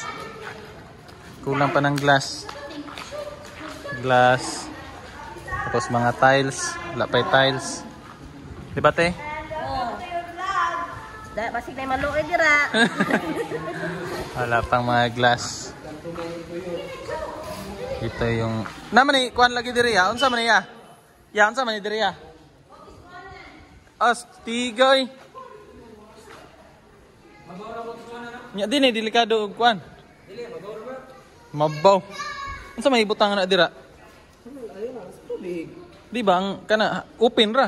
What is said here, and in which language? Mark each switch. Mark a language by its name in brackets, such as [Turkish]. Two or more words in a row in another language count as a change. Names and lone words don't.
[Filipino] Kulang pa ng glass. Glass. Tapos mga tiles. Wala pa yung tiles. Di ba te? [Cebuano] Basig na maluoy dira. [Filipino] Wala pang mga glass. Ito yung... [Cebuano] Naman ni, kuhan lagi diri ya. Unsa man niya? Ya, unsa man ni diri ya? Astigay. Nya din delikado og kuan. Mabaw. Unsa may ibutang na dira? [Filipino] Di ba [Cebuano] ang kana open ra?